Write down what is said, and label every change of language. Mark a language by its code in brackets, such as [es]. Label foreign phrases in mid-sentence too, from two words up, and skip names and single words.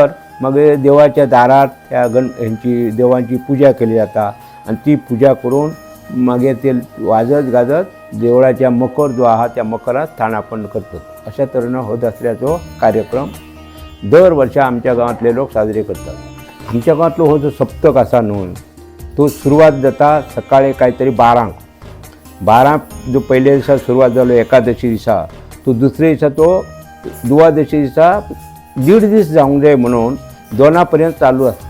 [mr] मग देवाच्या दारात त्या ह्यांची देवांची पूजा केली जाता. आणि ती पूजा करून मागीर ते वाजत गाजत देवळाच्या मकर जो आहा त्या मकरात स्थानापन्न करतात. [kok] अशा तरेन हो दसऱ्याचो कार्यक्रम दर वर्सा आमच्या गांवांतले लोक साजरे करतात. आमच्या गांवांतलो हो जो सप्तक आसा न्हू तो सुरवात जाता सकाळी काहीतरी 12 जो पयल्या दिसा सुरवात जालो एकादशी दिसा, तो दुसऱ्या दिसा तो द्वादशी दिसा 1.5 दीस जावंक जाय म्हणून 2 पर्यंत चालू असता.